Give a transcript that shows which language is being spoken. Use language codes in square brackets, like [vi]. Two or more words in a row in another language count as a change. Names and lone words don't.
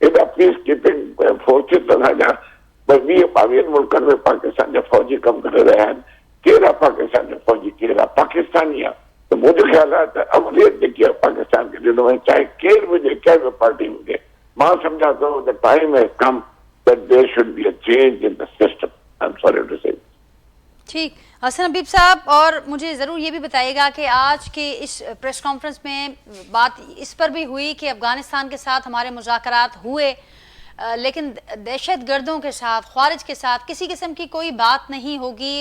[sd] एॾा [en] peace keeping forces [sd] असांजा 20-22 मुल्कनि में पाकिस्तान जा फौजी कमु करे रहिया आहिनि। कहिड़ा पाकिस्तान जा फौजी, कहिड़ा पाकिस्तानी आहे? त मुंहिंजो ख़्यालु आहे त अवलियत जेकी आहे पाकिस्तान खे ॾिनो आहे, चाहे केरु बि हुजे, कंहिं बि पार्टी हुजे। मां सम्झां थो त [en] time has come that there should be a change in the system. I am sorry to say. [ur] ٹھیک، حسن حبیب صاحب، اور مجھے ضرور یہ بھی بتائیے گا کہ آج کے اس [en] press conference [ur] میں بات اس پر بھی ہوئی کہ افغانستان کے ساتھ ہمارے مذاکرات ہوئے، لیکن دہشت گردوں کے ساتھ، خوارج کے ساتھ کسی قسم کی کوئی بات نہیں ہوگی.